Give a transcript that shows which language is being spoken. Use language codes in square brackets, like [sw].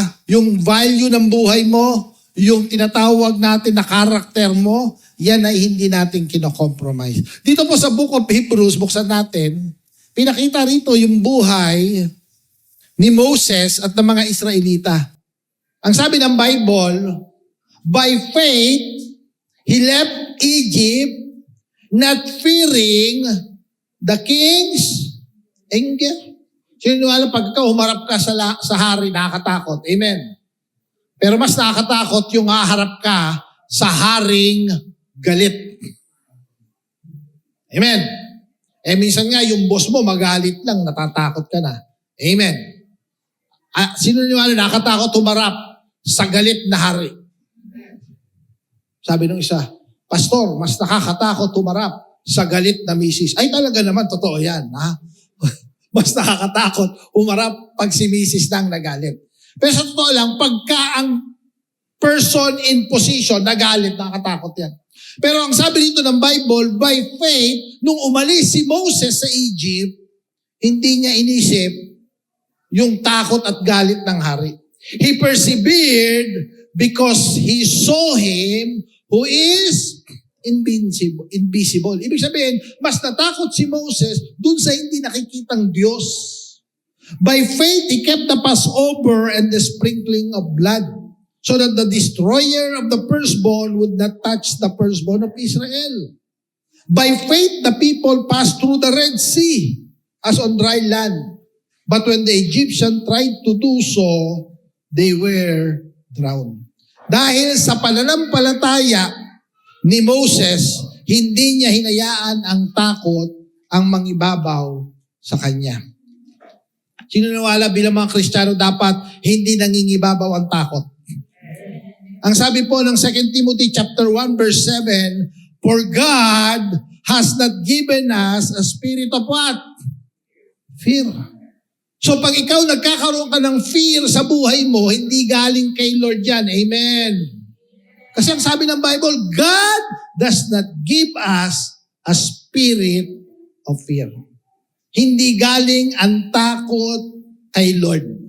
[tl] Yung value ng buhay mo, yung tinatawag natin na karakter mo, yan ay hindi natin kino-compromise. Dito po sa Book of Hebrews, buksan natin, pinakita rito yung buhay ni Moses at ng mga Israelita. Ang sabi ng [en] Bible, by faith, he left Egypt, not fearing the king's anger. [tl] Sino alam, pagka humarap ka sa hari, nakakatakot. Amen. Pero mas nakakatakot yung haharap ka sa haring galit. Amen. Minsan nga, yung boss mo magalit lang, natatakot ka na. Amen. Sino alam, nakakatakot humarap sa galit na hari? Sabi nung isa, Pastor, mas nakakatakot humarap sa galit na misis. Talaga naman, totoo yan. Mas nakakatakot umarap pag si misis nang nagalit. Pero sa totoo lang, pagka ang [en] person in position [tl] nagalit, nakakatakot yan. Pero ang sabi dito ng Bible, [en] by faith, [tl] nung umalis si Moses sa Egypt, hindi niya inisip yung takot at galit ng hari. [en] He persevered because he saw him who is invisible. [tl] Ibig sabihin, mas natakot si Moses dun sa hindi nakikitang Diyos. [en] By faith, he kept the Passover and the sprinkling of blood so that the destroyer of the firstborn would not touch the firstborn of Israel. By faith, the people passed through the Red Sea as on dry land. But when the Egyptians tried to do so, they were drowned. [tl] Dahil sa pananampalataya ni Moses, hindi niya hinayaan ang takot ang mangibabaw sa kanya. Sino nawala bilang mga Kristiyano dapat hindi nangingibabaw ang takot? Ang sabi po ng [en] 2 Timothy chapter 1 verse 7, for God has not given us a spirit of what? Fear. [tl] So pag ikaw nagkakaroon ka ng fear sa buhay mo, hindi galing kay Lord yan. Amen. Kasi ang sabi ng [en] Bible, God does not give us a spirit of fear. [tl] Hindi galing ang takot kay Lord.